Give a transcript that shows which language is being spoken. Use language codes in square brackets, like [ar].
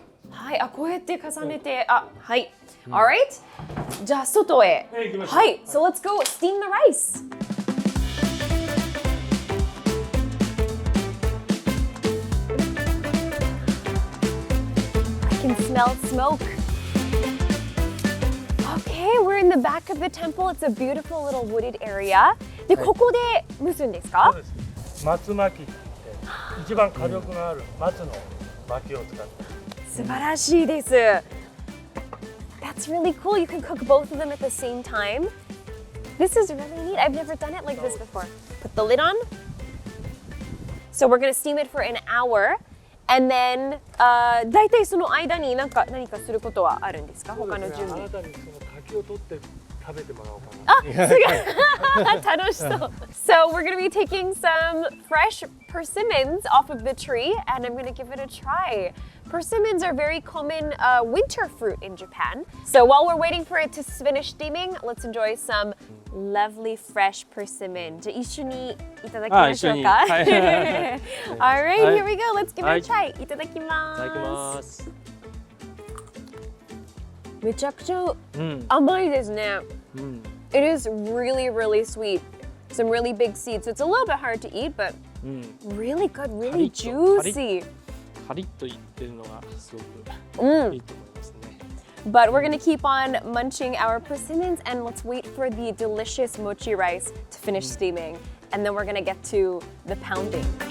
[ja] はい、こうやって重ねて、はい。 [en] Alright. [ja] じゃあ外へ。はい。 [en] So let's go steam the rice. I can smell smoke. Okay, we're in the back of the temple. It's a beautiful little wooded area. [ja] で、ここで蒸すんですか？松巻きって一番火力のある松の薪を使って。素晴らしいです。 [en] That's really cool. You can cook both of them at the same time. This is really neat. I've never done it like this before. Put the lid on. So we're gonna steam it for an hour, and then [ja] だいたいその間に何かすることはあるんですか？他の準備。あなたにその柿を取って食べてもらおうかな。あ、すごい。楽しそう。 [en] So we're gonna be taking some fresh persimmons off of the tree, and I'm gonna give it a try. Persimmons are very common winter fruit in Japan. So while we're waiting for it to finish steaming, let's enjoy some lovely fresh persimmon. [ja] じゃあ一緒にいただきましょうか。はい。 [en] Alright, here we go. Let's give it a try. [ja] いただきます。いただきます。めちゃくちゃ甘いですね。 [en] It is really, really sweet. Some really big seeds. So it's a little bit hard to eat, but really good, really juicy. [ja] カリッといってるのがすごくいいと思いますね。 [en] But we're gonna keep on munching our persimmons, and let's wait for the delicious mochi rice to finish steaming, and then we're gonna get to the pounding.